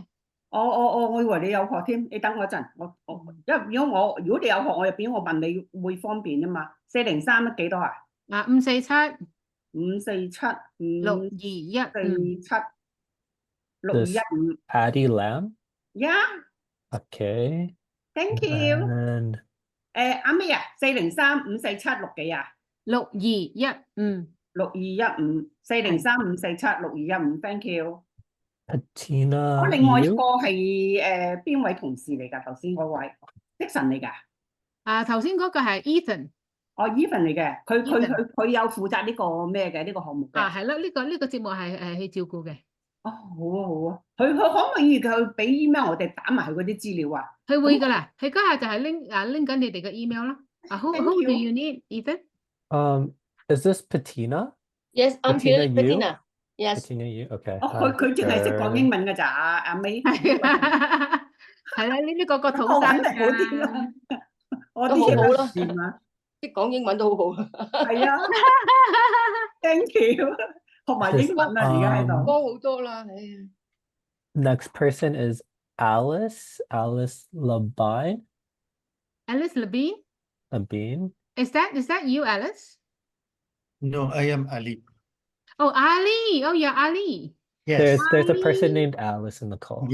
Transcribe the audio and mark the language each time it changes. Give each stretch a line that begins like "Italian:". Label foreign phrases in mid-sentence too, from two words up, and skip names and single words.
Cantonese: 我以為你有學添，你等我一陣，因為如果你有學，我入邊我問你會方便啊嘛。403幾多啊？547。 547 621 6215。 Patty Lam.
English: Yeah. Okay. Thank you. And
Cantonese: 阿咩啊？403-547-6幾啊？6215。
English: 6215 403-547-6215。Thank you. Patina.
Cantonese: 我另外一個係邊位同事嚟㗎？頭先嗰位Dixon嚟㗎？頭先嗰個係 Ethan。 Ethan 嚟嘅，佢有負責呢個咩嘅呢個項目嘅。係啦，呢個節目係去照顧嘅。好啊。佢可唔可以佢俾 email 我哋打埋佢嗰啲資料啊？佢會㗎啦，佢家下就係拎緊你哋嘅 email 啦。
English: Who do you need, Ethan? Is this Patina? Yes, I'm Patina. Yes. Patina, you okay?
Cantonese: 佢淨係識講英文㗎咋，阿美。係啦，呢個土生㗎。我啲好啦，識講英文都好好。係啊 ，
English: thank you，
Cantonese: 學埋英文啦，而家喺度。多好多啦，
English: Next person is Alice Labine. Alice Labine? Is that you, Alice? No, I am Ali. Oh, Ali. Oh, yeah, Ali. Yes. There's a person named Alice in the call.